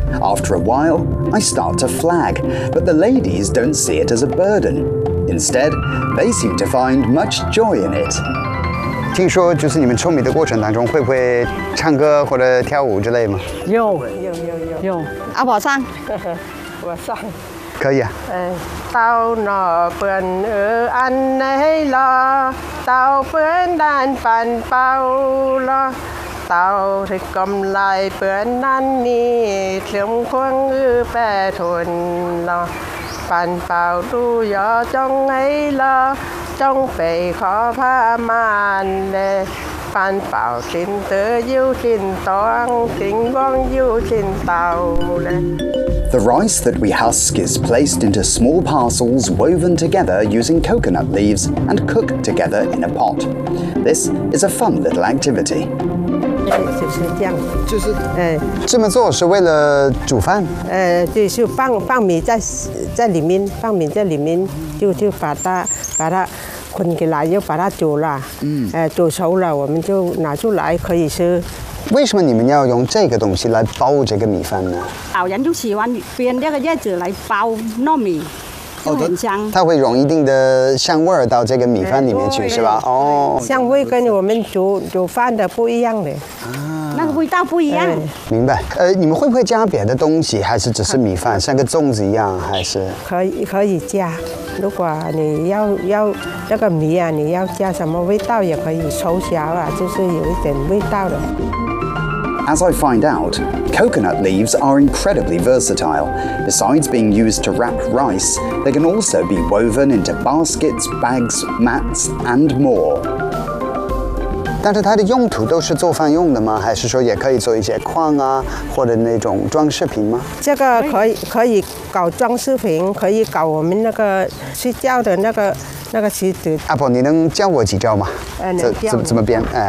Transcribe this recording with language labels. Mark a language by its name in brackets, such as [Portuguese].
[English] After a while, I start to flag, but the ladies don't see it as a burden. Instead, they seem to find much joy in it. [Chinese] 听说就是你们舂米的过程当中会不会唱歌或者跳舞之类吗？有。阿宝唱，我唱。可以啊。到那边安内啦，到边南半包啦，到这个来边南尼，从宽北屯啦，半包都要中哎啦，中北可怕慢嘞，半包心得有心当，心光有心到嘞。 [English] The rice that we husk is placed into small parcels woven together using coconut leaves and cooked together in a pot. This is a fun little activity. [Chinese] 就是这样，就是这么做是为了煮饭。对，就放米在里面，放米在里面，就把它捆起来，又把它煮了。煮熟了，我们就拿出来可以吃。为什么你们要用这个东西来包这个米饭呢？老人就喜欢编这个叶子来包糯米，就很香。它会融一定的香味到这个米饭里面去，是吧？哦，香味跟我们煮饭的不一样的，那个味道不一样。明白。你们会不会加别的东西，还是只是米饭，像个粽子一样，还是？可以加。如果你要这个米啊，你要加什么味道也可以，熟小啊，就是有一点味道的。 [English] As I find out, coconut leaves are incredibly versatile. Besides being used to wrap rice, they can also be woven into baskets, bags, mats, and more. [Chinese] 但是它的用途都是做饭用的吗？还是说也可以做一些框啊，或者那种装饰品吗？这个可以搞装饰品，可以搞我们那个睡觉的那个席子。阿婆，你能教我几招吗？怎么编？